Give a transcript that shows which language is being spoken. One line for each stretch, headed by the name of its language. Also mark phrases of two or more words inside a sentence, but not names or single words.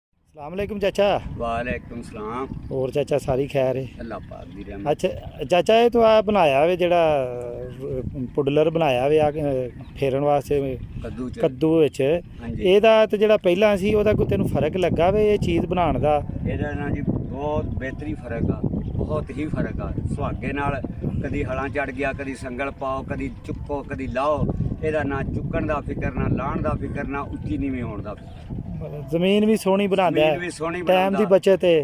Arabic: السلام عليكم चाचा। وعليكم السلام.
Punjabi: ਔਰ ਚਾਚਾ ਸਾਰੀ ਖ਼ੈਰ ਹੈ? ਅੱਲਾਹ ਪਾਕ ਦੀ ਰਹਿਮਤ। ਅੱਛਾ ਚਾਚਾ ਯੇ ਤੋ ਆ ਬਣਾਇਆ ਵੇ ਜਿਹੜਾ ਪੁਡਲਰ ਬਣਾਇਆ ਵੇ ਫੇਰਨ ਵਾਸਤੇ ਕੱਦੂ ਵਿਚ ਇਹਦਾ ਤੇ ਜਿਹੜਾ ਪਹਿਲਾ ਸੀ ਉਹਦਾ ਕੋਈ ਤੈਨੂੰ ਫ਼ਰਕ ਲੱਗਾ ਵੇ ਯੇ ਚੀਜ਼ ਬਣਾਨੇ ਦਾ? ਇਹਦਾ ਨਾ ਜੀ ਬਹੁਤ ਬਿਹਤਰੀ ਫਰਕ ਆ, ਬਹੁਤ ਹੀ ਫਰਕ ਆ। ਸੁਹਾਗੇ ਨਾਲ ਕਦੀ ਹਲਾਂ ਚੜ ਗਿਆ, ਕਦੀ ਸੰਗਲ ਪਾਓ, ਕਦੀ ਚੁੱਕੋ, ਕਦੀ ਲਾਓ। ਇਹਦਾ ਨਾ ਚੁੱਕਣ ਦਾ ਫਿਕਰ, ਨਾ ਲਾਣ ਦਾ ਫਿਕਰ, ਨਾ ਉੱਚੀ ਨੀਵੀਂ ਹੋਣ ਦਾ ਫਿਕਰ। ਜ਼ਮੀਨ ਵੀ ਸੋਹਣੀ ਬਣਾਉਂਦਾ ਹੈ, ਟਾਈਮ ਦੀ ਬਚਤ ਹੈ।